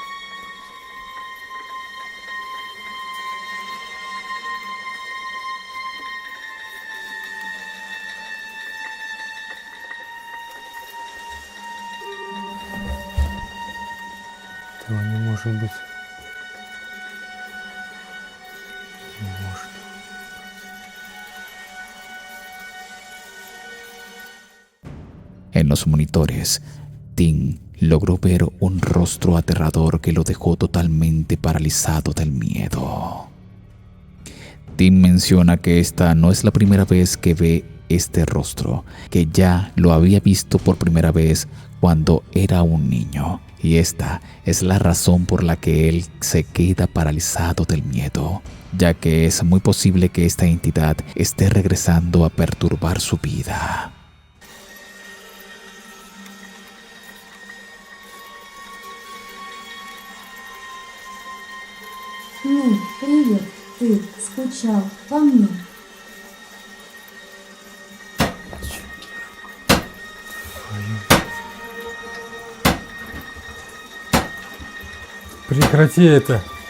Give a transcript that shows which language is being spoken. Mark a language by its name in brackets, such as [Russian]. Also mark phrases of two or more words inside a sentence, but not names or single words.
[Russian] Этого не может быть. Не может. [Spanish] En los monitores, Tim logró ver un rostro aterrador que lo dejó totalmente paralizado del miedo. Tim menciona que esta no es la primera vez que ve este rostro, que ya lo había visto por primera vez cuando era un niño, y esta es la razón por la que él se queda paralizado del miedo, ya que es muy posible que esta entidad esté regresando a perturbar su vida. [Russian] Ну, привет, ты скучал по мне? Прекрати это!